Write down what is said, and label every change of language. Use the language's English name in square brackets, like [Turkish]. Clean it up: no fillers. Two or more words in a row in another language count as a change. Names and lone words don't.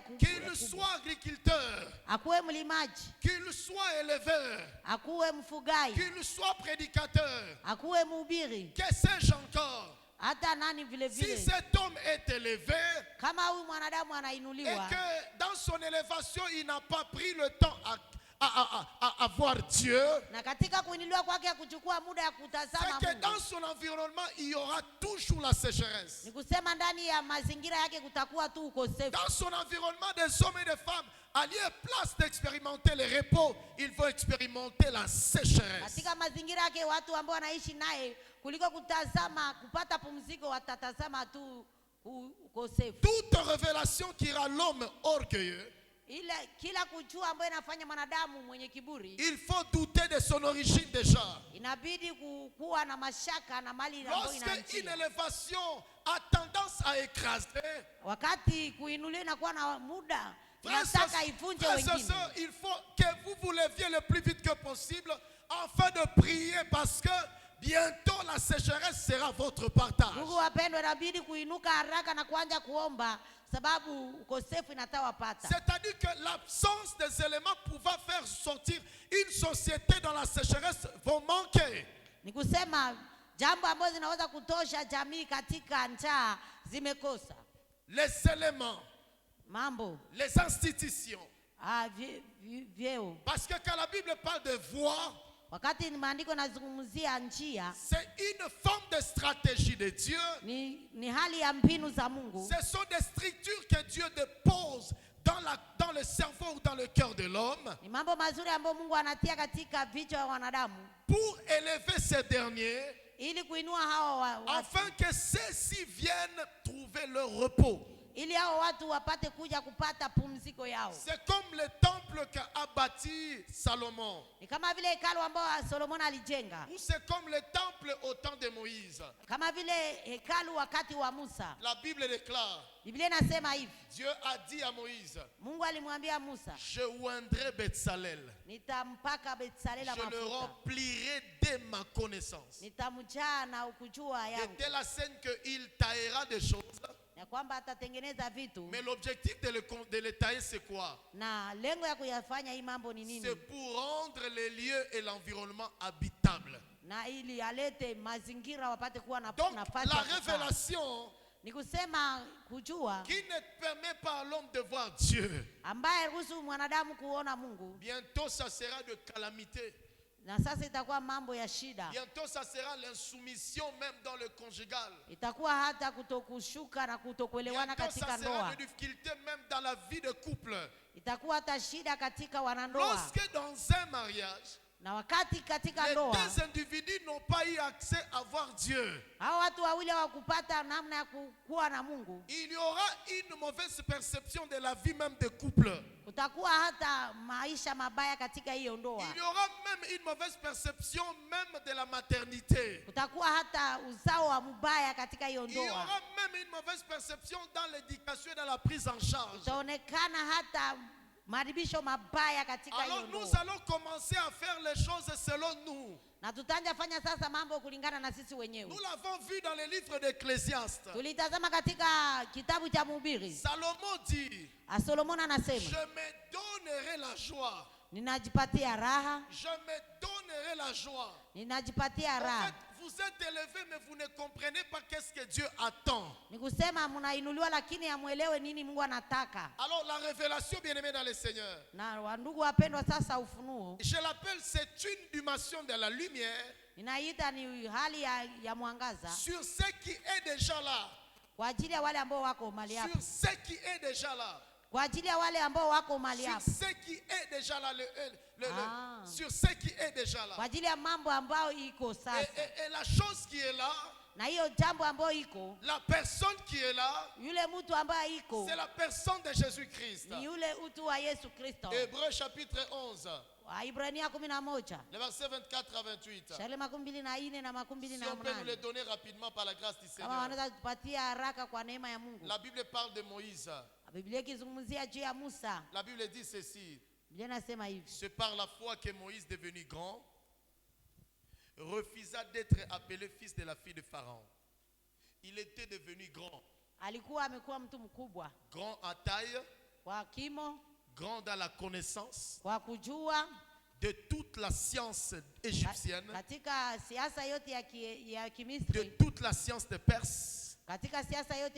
[French] qu'il soit agriculteur. [Swahili] Akuwe mlimaji. [French] Qu'il soit éleveur. [Swahili] Akuwe mfugaji. [French] Qu'il soit prédicateur. [Swahili] Akuwe mhubiri. [French] Que sais-je encore? [Swahili] Hata nani vile vile. [French] Si cet homme est élevé, [Swahili] kama huyu mwanadamu anainuliwa, [French] et que dans son élévation il n'a pas pris le temps à voir Dieu, [Swahili] na katika kuinuliwa kwake kuchukua muda ya kutazama Mungu, [French] c'est que dans son environnement il y aura toujours la sécheresse. [Swahili] Ni kusema ndani ya mazingira yake kutakuwa tu ukosefu. [French] Dans son environnement des hommes et des femmes, à lieu place d'expérimenter le repos, il faut expérimenter la sécheresse. [Swahili] Katika mazingira yake watu ambao wanaishi naye kuliko kutazama kupata pumziko watatazama tu ukosefu. [French] Toute révélation qui rend l'homme orgueilleux, [Swahili] ile kila kujua ambayo inafanya mwanadamu mwenye kiburi, [French] il faut douter de son origine déjà. [Swahili] Inabidi kuwa na mashaka na mali ambayo inaanzia. [French] Lorsque une élévation a tendance à écraser, [Swahili] wakati kuinuliwa inakuwa na muda inataka ivunje wengine. [French] Il faut que vous vous leviez le plus vite que possible afin de prier parce que bientôt la sécheresse sera votre partage. [Swahili] Mungu wapendwa, inabidi kuinuka haraka na kuanza kuomba sababu ukosefu inatawapata. [French] C'est-à-dire que l'absence des éléments pouvant faire sortir une société dans la sécheresse vont manquer. [Swahili] Ni kusema jambo ambazo zinaweza kutosha jamii katika njaa zimekosa. [French] Les éléments, [Swahili] mambo, [French] les institutions. [Swahili] Vyeo. [French] Parce que quand la Bible parle de voie, [Swahili] wakati maandiko nazungumzia njia, [French] c'est une forme de stratégie de Dieu. [Swahili] Ni hali ya mbinu za Mungu. [French] Ce sont des structures que Dieu dépose dans le cerveau ou dans le cœur de l'homme. [Swahili] Ni mambo mazuri ambayo Mungu anatia katika vichwa vya wanadamu. [French] Pour élever ces derniers. [Swahili] Ili kuinua hao watu. [French] Afin que ceux-ci viennent trouver leur repos. [Swahili] Ili hao watu wapate kuja kupata pumziko yao. [French] C'est comme le temple qu'a bâti Salomon. [Swahili] Ni kama vile hekalu ambao Solomon alijenga. [French] Ou c'est comme le temple au temps de Moïse. [Swahili] Kama vile hekalu wakati wa Musa. [French] La Bible déclare. [Swahili] Biblia inasema hivi. [French] Dieu a dit à Moïse. [Swahili] Mungu alimwambia Musa. [French] Je oindrai Betsalel. [Swahili] Nitampaka Betsalel mafuta. [French] Je le remplirai de ma connaissance. [Swahili] Nitamjaa na ukujua yangu. [French] De telle la scène que il taillera des choses. [Swahili] Ya kwamba atatengeneza vitu. [French] Mais l'objectif de le tailler c'est quoi? [Swahili] Na lengo ya kuyafanya hii mambo ni nini? [French] C'est pour rendre les lieux et l'environnement habitables. [Swahili] Na ili alete mazingira wapate kuwa na donc nafasi. [French] La révélation [Swahili] ni kusema kujua [French] qui ne permet pas à l'homme de voir Dieu. [Swahili] Ambaye ruhusu mwanadamu kuona Mungu. [French] Bientôt ça sera de calamité. [Swahili] Na sasa itakuwa mambo ya shida. [French] Bientôt ça sera l'insoumission même dans le conjugal. [Swahili] Itakuwa hata kutokushuka na kutokuelewana katika ndoa. [French] Ça sera de difficulté même dans la vie de couple. [Swahili] Itakuwa hata shida katika wanandoa. [French] Lorsque dans un mariage, [Swahili] na wakati katika les ndoa, [French] deux individus n'ont pas eu accès à voir Dieu. [Swahili] Hao watu wawili hawakupata namna ya kuwa na Mungu. [French] Il y aura une mauvaise perception de la vie même de couple. [Swahili] Kutakuwa hata maisha mabaya katika hiyo ndoa. [French] Il y aura même une mauvaise perception même de la maternité. [Swahili] Kutakuwa hata uzao wa mbaya katika hiyo ndoa. [French] Il y aura même une mauvaise perception dans l'éducation et dans la prise en charge. [Swahili] Itaonekana hata maribisho mabaya katika hiyo ndoa. [French] Alors nous allons commencer à faire les choses selon nous. [Swahili] Na tutanja fanya sasa mambo kulingana na sisi wenyewe. [French] Nous l'avons vu dans le livre d'Ecclésiaste. [Swahili] Tulitazama katika kitabu cha Mhubiri. [French] Salomon dit, [Swahili] Solomon je anasema, [French] me donnerai la joie. [Swahili] ninajipatia raha, [French] Je me donnerai la joie. [Swahili] ninajipatia [French] En fait, [Swahili] raha. [French] vous êtes élevé, mais vous ne comprenez pas qu'est-ce que Dieu attend. [Swahili] Ni kusema mnainuliwa lakini hamuelewe nini Mungu anataka. [French] Alors la révélation, bien-aimé dans le Seigneur, [Swahili] Na wandugu wapendwa, sasa ufunuo [French] je l'appelle, c'est une dimension de la lumière [Swahili] ninaita ni hali ya mwangaza [French] sur ce qui est déjà là. [Swahili] kwa ajili ya wale ambao wako mahali Sur hapo, [French] ce qui est déjà là. [Swahili] kwa ajili ya wale ambao wako mahali Sur hapo, [French] ce qui est déjà là. Ah. Sur ce qui est déjà kwa là. [Swahili] ajili ya mambo ambayo iko sasa. [French] Et la chose qui est là, [Swahili] Na hiyo jambo ambayo iko, [French] la personne qui est là, [Swahili] yule mtu ambaye iko [French] c'est la personne de Jésus-Christ. [Swahili] ni yule utu wa Yesu Kristo. [French] Hébreux chapitre 11, [Swahili] Waibrania 11 [French] les versets 24 à 28. [Swahili] shale 24 na [French] Si on peut nous les 28. donner rapidement par la grâce du [Swahili] Kama Seigneur. wanaweza kutupatia haraka kwa neema ya Mungu. [French] La Bible parle de Moïse. [Swahili] Biblia ikizungumzia juu ya Musa. [French] La Bible dit ceci. [Swahili] Biblia inasema hivi. [French] C'est par la foi que Moïse, devenu grand, refusa d'être appelé fils de la fille de Pharaon. Il était devenu grand. [Swahili] Alikuwa amekuwa mtu mkubwa [French] Grand en taille, [Swahili] kwa kimo, [French] grand dans la connaissance [Swahili] kwa kujua [French] de toute la science égyptienne, [Swahili] katika siasa yote ya de Kimisri, [French] toute la science de Perse, [Swahili] katika siasa yote ya